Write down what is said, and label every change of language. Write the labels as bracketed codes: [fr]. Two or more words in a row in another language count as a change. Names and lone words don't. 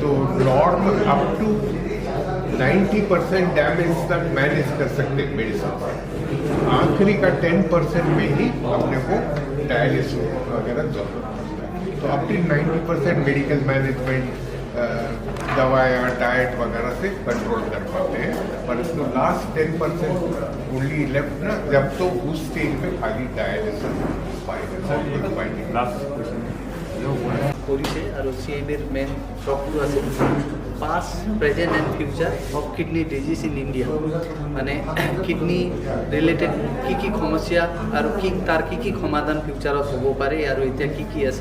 [hi] तो [en] normal up to 90% damage [hi] तक मैनेज कर सकते हैं मेडिसिन, आखिरी का 10% में ही अपने को डायलिसिस वगैरह जरूरत पड़ता है। तो [en] up to 90% medical management, [hi] दवाएं, डाइट वगैरह से कंट्रोल कर पाते हैं, पर इसको [en] last 10% only left [hi] ना, जब तो उस स्टेज में खाली डायलिसिस पाएगा। [as] কৰিছে আৰু CIBৰ মেইন টকটো আছে [en] past present and future of kidney disease in India, [as] মানে [en] kidney related [as] কি সমস্যা আৰু তাৰ কি সমাধান ফিউচাৰত হ'ব পাৰে আৰু এতিয়া কি আছে।